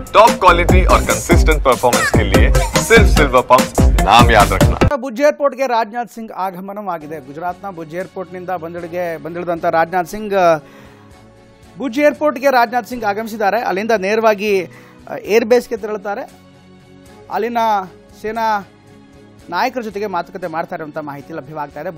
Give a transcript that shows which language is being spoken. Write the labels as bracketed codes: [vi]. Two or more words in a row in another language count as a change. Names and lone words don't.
[en] top quality [hi] और [en] consistent performance [hi] के लिए सिर्फ सिल्वर पंप नाम याद रखना। [kn] ಭುಜ್ ಏರ್ಪೋರ್ಟ್ಗೆ ರಾಜನಾಥ್ ಸಿಂಗ್ ಆಗಮನವಾಗಿದೆ. ಗುಜರಾತ್ನ ಭುಜ್ ಏರ್ಪೋರ್ಟ್ನಿಂದ ಬಂದಿಳಿದಂಥ ರಾಜನಾಥ್ ಸಿಂಗ್ ಭುಜ್ ಏರ್ಪೋರ್ಟ್ಗೆ ರಾಜನಾಥ್ ಸಿಂಗ್ ಆಗಮಿಸಿದ್ದಾರೆ. ಅಲ್ಲಿಂದ ನೇರವಾಗಿ ಏರ್ಬೇಸ್ಗೆ ತೆರಳುತ್ತಾರೆ. ಅಲ್ಲಿನ ಸೇನಾ ನಾಯಕರ ಜೊತೆಗೆ ಮಾತುಕತೆ ಮಾಡ್ತಾರೆ ಅಂತ ಮಾಹಿತಿ ಲಭ್ಯವಾಗ್ತಾ ಇದೆ.